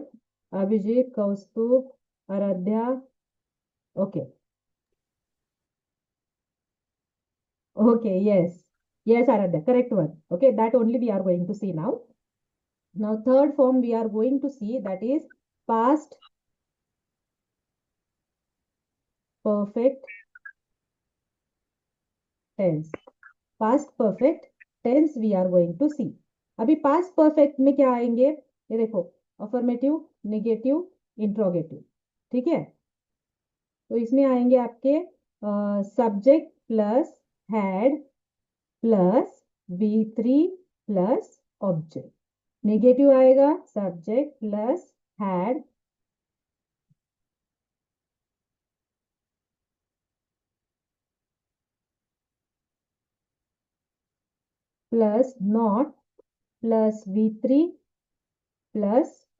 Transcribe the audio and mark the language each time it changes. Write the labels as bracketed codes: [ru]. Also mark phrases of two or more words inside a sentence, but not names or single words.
[en] Abhijit, Kaustubh, Aradhya. Okay. Okay, yes. Yes, Aradhya, correct one. Okay, that only we are going to see now. Now, third form we are going to see, that is past perfect tense. Past perfect tense we are going to see. [hi] अभी [en] past perfect [hi] में क्या आएंगे? ये देखो, [en] affirmative, negative, interrogative. [hi] ठीक है? तो इसमें आएंगे आपके [en] subject plus had plus V3 plus object. negative आएगा subject plus had plus not plus V3 plus object.